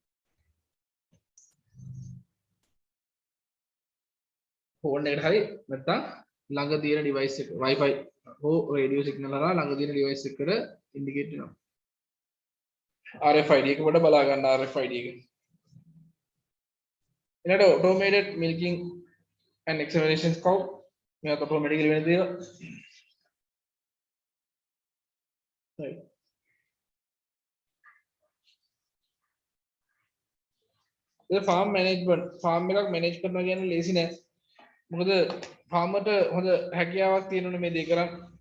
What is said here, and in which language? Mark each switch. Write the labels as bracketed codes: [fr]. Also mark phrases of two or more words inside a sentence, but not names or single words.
[si] ෆෝන් එකට හරි නැත්නම් ළඟ තියෙන ඩිවයිස් එක Wi-Fi හෝ [en] radio signal [si] හරහා ළඟ තියෙන ඩිවයිස් එකට ඉන්ඩිකේට් වෙනවා. RFID එක කොට බලා ගන්න RFID එක. ඊළඟට [en] automated milking and examination cow [si] මේක automatically වෙන දේවල්. right ඒ [en] farm management farm [si] එකක් manage කරනවා කියන්නේ ලේසි නෑ. මොකද farmerට හොඳ හැකියාවක් තියෙනවනේ මේ දේ කරන්න.